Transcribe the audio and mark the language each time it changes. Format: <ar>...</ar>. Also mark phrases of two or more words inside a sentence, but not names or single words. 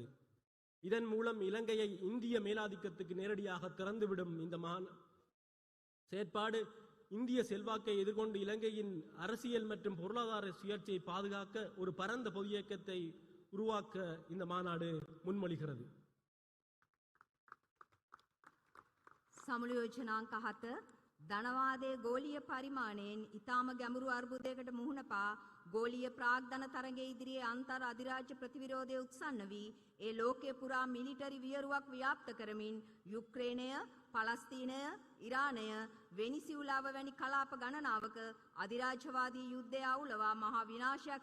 <ta>இதன் மூலம் இலங்கையை இந்திய மேலாதிக்கத்துக்கு நேரடியாக திறந்துவிடும் இந்த செயற்பாடு இந்திய செல்வாக்கை எதிர்கொண்டு இலங்கையின் அரசியல் மற்றும் பொருளாதார சுயேட்சையை பாதுகாக்க ஒரு பரந்த பொது இயக்கத்தை உருவாக்க இந்த மாநாடு முன்மொழிகிறது.</ta> <si>සමුළු යෝජනාංක 7 ධනවාදයේ ගෝලීය පරිමාණයෙන් ඊටාම ගැඹුරු අර්බුදයකට මුහුණ පා ගෝලීය ප්‍රාග්ධන තරගයේ ඉදිරියේ අන්තර් අධිරාජ්‍ය ප්‍රතිවිරෝධය උත්සන්න වී ඒ ලෝකයේ පුරා මිලිටරි වියරුවක් ව්‍යාප්ත කරමින් යුක්‍රේනය, පලස්තීනය, ඉරානය, වෙනිසියුලාව වැනි කලාප ගණනාවක අධිරාජ්‍යවාදී යුද්ධය අවුලවා මහා විනාශයක්</si>